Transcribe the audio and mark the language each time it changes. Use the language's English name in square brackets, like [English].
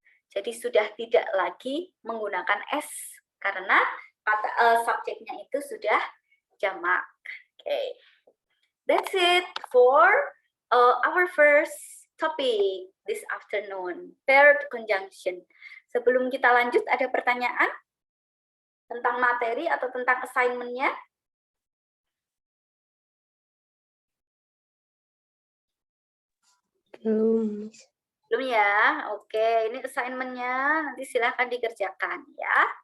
[Indonesian] Jadi sudah tidak lagi menggunakan S karena kata subjeknya itu sudah jamak. [English] Okay. That's it for our first topic this afternoon, paired conjunction. [Indonesian] Sebelum kita lanjut, ada pertanyaan tentang materi atau tentang assignment-nya? Belum. Belum ya? Oke, ini assignment-nya nanti silahkan dikerjakan ya.